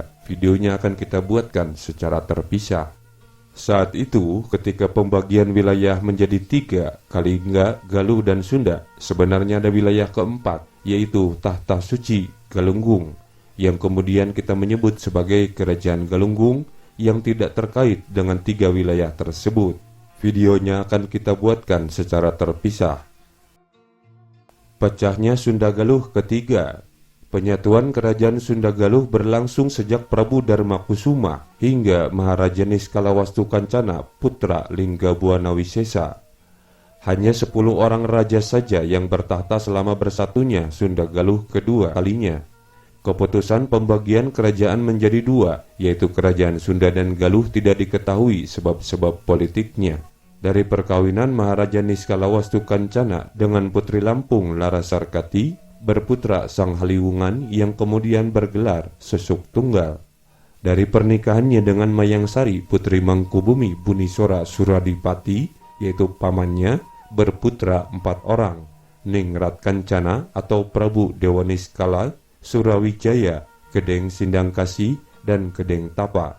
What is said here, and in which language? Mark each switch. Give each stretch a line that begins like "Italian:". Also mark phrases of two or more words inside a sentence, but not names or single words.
Indonesian: Videonya akan kita buatkan secara terpisah. Saat itu, ketika pembagian wilayah menjadi 3, Kalingga, Galuh, dan Sunda, sebenarnya ada wilayah keempat, yaitu Tahta Suci Galunggung, yang kemudian kita menyebut sebagai Kerajaan Galunggung yang tidak terkait dengan 3 wilayah tersebut. Videonya akan kita buatkan secara terpisah. Pecahnya Sunda Galuh ketiga. Penyatuan Kerajaan Sunda Galuh berlangsung sejak Prabu Darmakusuma hingga Maharaja Niskalawastu Kancana putra Linggabuana Wisesa. Hanya 10 orang raja saja yang bertahta selama bersatunya Sunda Galuh kedua kalinya. Keputusan pembagian kerajaan menjadi 2, yaitu Kerajaan Sunda dan Galuh, tidak diketahui sebab-sebab politiknya. Dari perkawinan Maharaja Niskalawastu Kancana dengan Putri Lampung Larasarkati, berputra Sang Haliwungan yang kemudian bergelar Sesuk Tunggal. Dari pernikahannya dengan Mayangsari Putri Mangkubumi Bunisora Suradipati, yaitu pamannya, berputra 4 orang, Ningrat Kancana atau Prabu Dewaniskala, Surawijaya, Kedeng Sindangkasi, dan Kedeng Tapa.